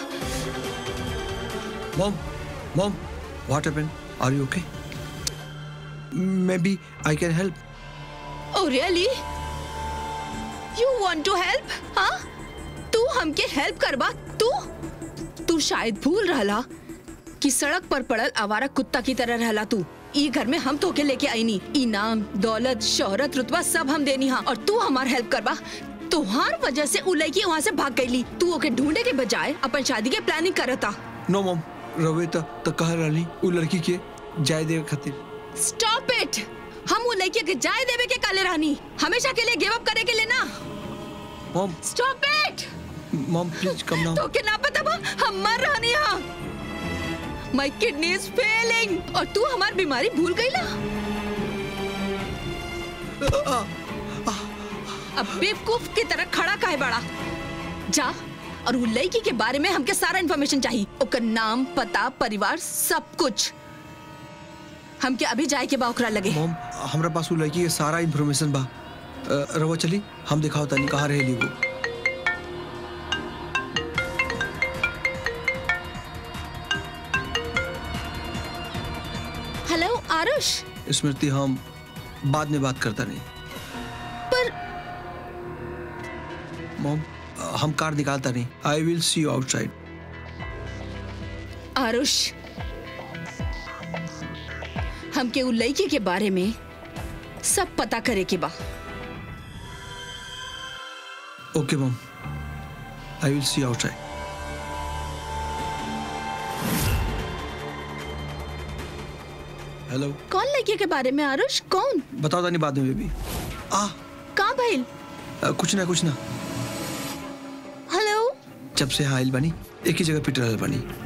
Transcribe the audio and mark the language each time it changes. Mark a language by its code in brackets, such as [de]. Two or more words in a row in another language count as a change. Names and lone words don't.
[en] मॉम, Mom, what happened? Are you okay? Maybe I can help. Oh really? You want to help? [bho] हाँ? तू हमके हेल्प करबा? तू शायद भूल रहला कि सड़क पर पड़ल आवारा कुत्ता की तरह रहला तू। ई घर में हम तोके लेके आई नी। इनाम, दौलत, शोहरत, रुतबा सब हम देनी हाँ, और तू हमार हेल्प करबा। तुहार वजह से उ लड़की वहाँ से भाग गईली। तू ओके ढूंढे के बजाय अपन शादी के प्लानिंग करता। [en] No mom, [bho] रवे तो कह रही उ लड़की के जाय देवे खातिर। [en] Stop it! [bho] हम उ लड़की के जाय देवे के काले रहनी, हमेशा के लिए [en] give up [bho] करे के लिए ना। [en] Mom, Stop it! Mom please come now. [bho] तो के ना पता बा हम मर रहनी हाँ। [en] My kidney is failing [bho] और तू हमारी बीमारी भूल गई ना। अब बेवकूफ की तरह खड़ा काहे बड़ा? जा और वो लड़की के बारे में हमके सारा इन्फॉर्मेशन चाहिए। ओकर नाम, पता, परिवार, सब कुछ। हमके अभी जाए के बा ओकरा लगे। Mom, हमरा पास उ लड़की के सारा इन्फॉर्मेशन बा। रवा चली हम दिखाओ तनी कहाँ रहेली वो। हेलो आरुष। स्मृति हम बाद में बात करता नहीं। पर मॉम हम कार निकालता नहीं। [en] I will see you outside. [bho] आरुष, हमके उ लड़की के बारे में सब पता करे के बा। [en] Okay Mom, I will see you outside. [bho] हेलो। कौन लड़की के बारे में आरुष? कौन? बताओ तानी बाद में बेबी। कहाँ भइल? कुछ ना। हेलो। जब से हाइल बनी एक ही जगह पिट रहल बनी।